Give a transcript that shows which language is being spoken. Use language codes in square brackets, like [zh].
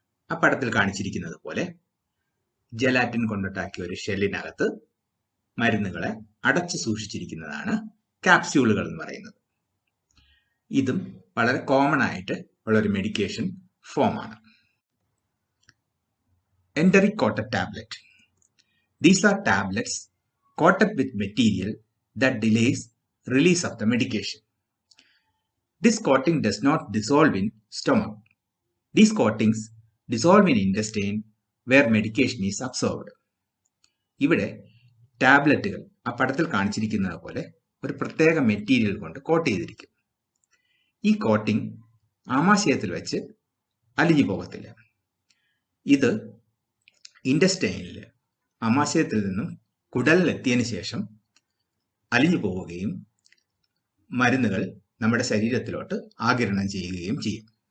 [ml] ആ പടത്തിൽ കാണിച്ചിരിക്കുന്നത് പോലെ ജലാറ്റിൻ കൊണ്ടുണ്ടാക്കിയ ഒരു ഷെല്ലിനകത്ത് മരുന്നുകളെ അടച്ചു സൂക്ഷിച്ചിരിക്കുന്നതാണ് ക്യാപ്സ്യൂളുകൾ എന്ന് പറയുന്നത്. ഇതും വളരെ കോമൺ ആയിട്ട് ഉള്ളൊരു മെഡിക്കേഷൻ ഫോമാണ്. [en] Enteric coated tablet. These are tablets coated with material that delays release of the medication. This coating does not dissolve in stomach. These coatings dissolve in intestine where medication is absorbed. [ml] ഇവിടെ ടാബ്ലറ്റുകൾ ആ പടത്തിൽ കാണിച്ചിരിക്കുന്നത് പോലെ ഒരു പ്രത്യേക material കൊണ്ട് coat ചെയ്തിരിക്കും. ഈ കോട്ടിംഗ് ആമാശയത്തിൽ വെച്ച് അലിഞ്ഞു പോകത്തില്ല. ഇത് ഇൻറ്റസ്റ്റൈനിൽ ആമാശയത്തിൽ നിന്നും കുടലിലെത്തിയതിനു ശേഷം അലിഞ്ഞു പോവുകയും മരുന്നുകൾ നമ്മുടെ ശരീരത്തിലോട്ട് ആഗിരണം ചെയ്യുകയും ചെയ്യും.